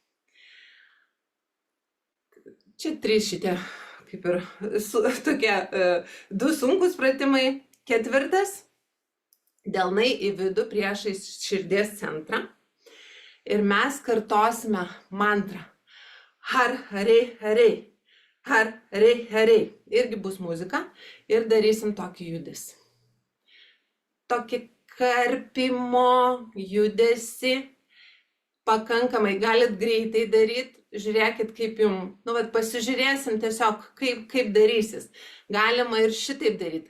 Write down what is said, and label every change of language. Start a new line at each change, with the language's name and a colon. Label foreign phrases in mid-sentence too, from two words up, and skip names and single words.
Lithuanian: Čia 3 šitie, kaip ir tokie 2 sunkus pratimai. 4. Delnai į vidų priešais širdies centrą. Ir mes kartosime mantrą.
Punjabi: Har, harei, harei. Har, harei, harei.
Lithuanian: Irgi bus muzika. Ir darysim tokį judesį. Tokį karpimo judesį. Pakankamai galit greitai daryti. Žiūrėkit, kaip jums. Pasižiūrėsim tiesiog, kaip darysis. Galima ir šitaip daryti.